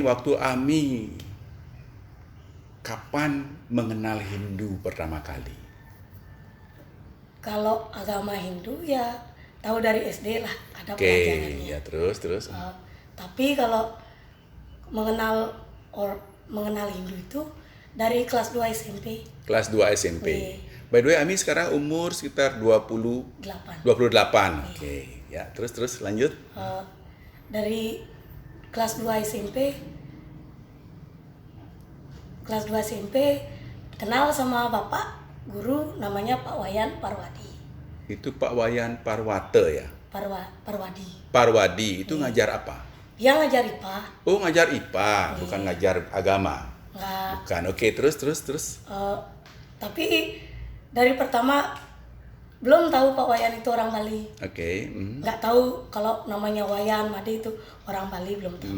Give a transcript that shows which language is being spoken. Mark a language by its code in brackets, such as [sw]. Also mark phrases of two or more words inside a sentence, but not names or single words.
[id] Waktu Ami kapan mengenal Hindu pertama kali? Kalau agama Hindu ya tahu dari SD lah, ada Oke, pelajarannya. ya terus. Tapi kalau mengenal Hindu itu dari kelas 2 SMP. Kelas 2 SMP. Iya. [en] By the way, [id] Ami sekarang umur sekitar 28. 8. Oke, ya terus lanjut. Dari kelas 2 SMP kenal sama bapak guru namanya Pak Wayan Parwadi. Itu Pak Wayan Parwate ya? Parwadi. Parwadi itu ngajar apa? Dia ngajar IPA. Oh, ngajar IPA, bukan ngajar agama. Enggak. Bukan. Oke, terus. Tapi dari pertama belum tahu Pak Wayan itu orang Bali. Oke. Nggak tahu kalau namanya Wayan Made itu orang Bali, belum tahu.